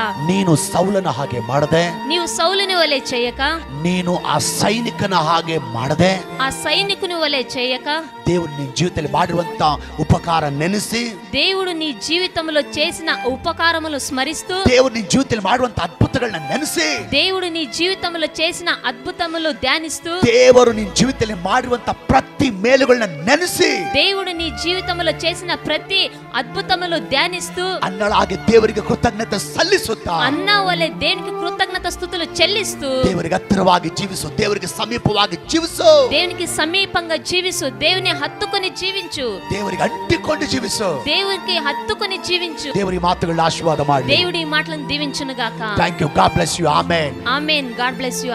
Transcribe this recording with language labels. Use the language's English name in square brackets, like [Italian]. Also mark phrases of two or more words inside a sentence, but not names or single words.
[Kannada] ನೀನು ಸೌಲನ ಹಾಗೆ ಮಾಡದೆ, [Telugu] నీవు సౌలుని వలె చేయక, [Kannada] ನೀನು ಆ ಸೈನಿಕನ ಹಾಗೆ ಮಾಡದೆ, [Telugu] ఆ సైనికుని వలె చేయక, [Kannada] ದೇವರು ನಿನ್ನ ಜೀವಿತದಲ್ಲಿ ಮಾಡಿರುವಂತ ಉಪಕಾರ ನೆನೆಸಿ, [Telugu] దేవుడు నీ జీవితంలో చేసిన ఉపకారములు స్మరిస్తూ, [Kannada] ದೇವರು ನಿನ್ನ ಜೀವಿತದಲ್ಲಿ ಮಾಡುವಂತ ಅದ್ಭುತಗಳನ್ನ ನೆನೆಸಿ, [Telugu] దేవుడు నీ జీవితంలో చేసిన అద్భుతములు ధ్యానిస్తూ, [Kannada] ದೇವರು ನಿನ್ನ ಜೀವಿತದಲ್ಲಿ ಮಾಡಿರುವಂತ ಪ್ರತಿ ಮೇಲುಗಳನ್ನ ನೆನೆಸಿ, [Telugu] దేవుడు నీ జీవితంలో చేసిన ప్రతి అద్భుతములు ధ్యానిస్తూ, [Kannada] ಅನ್ನಳಾಗಿ ದೇವರಿಗೆ ಕೃತಜ್ಞತೆ ಸಲ್ಲಿಸುತ್ತಾ, [Telugu] అన్న వలె దేవునికి కృతజ్ఞత స్తుతులు చెల్లిస్తూ, [Kannada] ದೇವರಿಗೆ ಹತ್ತಿರವಾಗಿ ಜೀವಿಸು, ದೇವರಿಗೆ ಸಮೀಪವಾಗಿ ಜೀವಿಸು, [Telugu] దేవునికి సమీపంగా జీవించు, దేవుని హత్తుకొని జీవించు, [Kannada] ದೇವರಿಗೆ ಅಂಟಿಕೊಂಡು ಜೀವಿಸು. [Telugu] దేవునికి హత్తుకొని జీవించు. [Kannada] ದೇವರ ಮಾತುಗಳನ್ನ ಆಶೀರ್ವಾದ ಮಾಡಿ. [Telugu] దేవుడి ఈ మాటలను దీవించును గాక. [English] Thank you. God bless you. Amen. Amen. God bless you.